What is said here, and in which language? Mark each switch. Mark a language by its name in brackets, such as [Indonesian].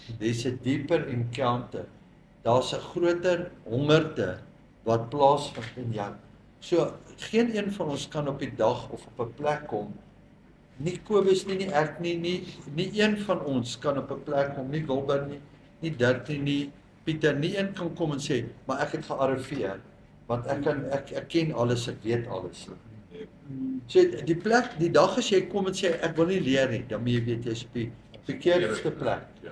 [English] There's a deeper encounter. [Afrikaans] Daar's 'n groter hongerte wat plaasvind in jou. So geen een van ons kan op die dag of op 'n plek kom. Nie Kobus nie, ek nie een van ons kan op 'n plek kom, nie Wilber nie Dirk nie, Pieter, nie een kan kom en sê, maar ek het gearriveer, want ek ken alles, ek weet alles. So die plek, die dag as jy kom en sê ek wil nie leer nie, dan moet jy weet jy's op die verkeerdste plek.